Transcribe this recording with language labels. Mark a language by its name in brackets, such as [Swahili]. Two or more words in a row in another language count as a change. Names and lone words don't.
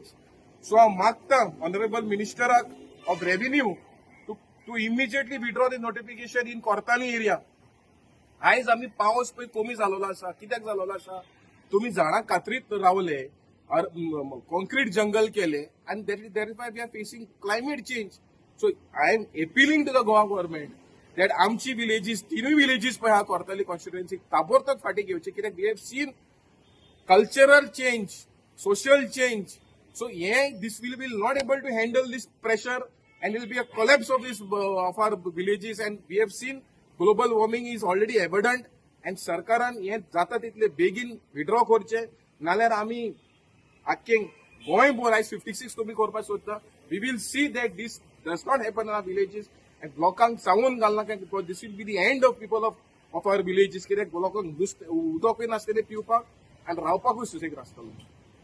[English] so [Konkani] हांव मागता [English] honorable ministerak of revenue to immediately withdraw the notification in Cortalim area. [Konkani] आयज आमी पावस पळय कमी जालोलो आसा. कित्याक जालोलो आसा? तुम्ही झाडां कातरीत रावले, कॉन्क्रीट जंगल केले, [English] and that is why we are facing climate change. So I am appealing to the Goa government that [Konkani] आमची विलेजीस 3 विलेजीस पळय हा कोर्ताली कॉन्स्टिट्युएन्सी ताबडतोब फाटी घेवचे. [English] कित्याक we have seen cultural change, social change. सो this will be not able to handle this pressure and it will be a collapse of our villages. And we have seen global warming is already evident and [Konkani] सरकारान हे जाता तितले बेगीन विड्रॉ करचे, नाल्यार आमी आख्खें गोंयभर आयज 56 तुमी करपाक सोदता. [English] we will see that this does not happen in our villages and [Konkani] लोकांक सांगून घालनाका, [English] because this will be the end of people of our villages. [Konkani] कित्याक लोकांक उदकूय नासतलें पिवपाक आनी रावपाकूय सुसेग नासतलो.